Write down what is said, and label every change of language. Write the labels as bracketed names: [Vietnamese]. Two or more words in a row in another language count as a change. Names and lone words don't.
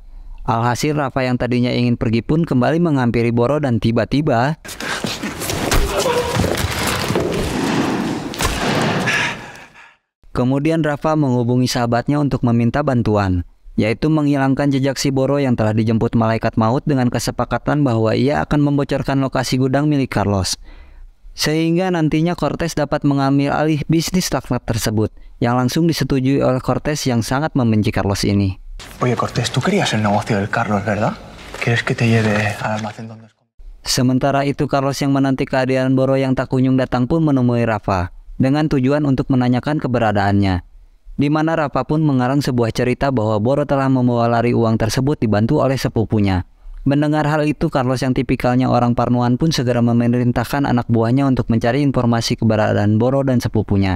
[Indonesian] Alhasil Rafa yang tadinya ingin pergi pun kembali menghampiri Boro dan tiba-tiba kemudian Rafa menghubungi sahabatnya untuk meminta bantuan, yaitu menghilangkan jejak si Boro yang telah dijemput malaikat maut dengan kesepakatan bahwa ia akan membocorkan lokasi gudang milik Carlos. Sehingga nantinya Cortés dapat mengambil alih bisnis laknat tersebut, yang langsung disetujui oleh Cortés yang sangat membenci Carlos ini. [Spanish] Oye, Cortés, tú querías el negocio del Carlos, ¿verdad? ¿Quieres que te lleve al almacén donde... [Indonesian] Sementara itu Carlos yang menanti kehadiran Boro yang tak kunjung datang pun menemui Rafa dengan tujuan untuk menanyakan keberadaannya, di mana Rafa pun mengarang sebuah cerita bahwa Boro telah membawa lari uang tersebut dibantu oleh sepupunya. Mendengar hal itu, Carlos yang tipikalnya orang parnoan pun segera memerintahkan anak buahnya untuk mencari informasi keberadaan Boro dan sepupunya.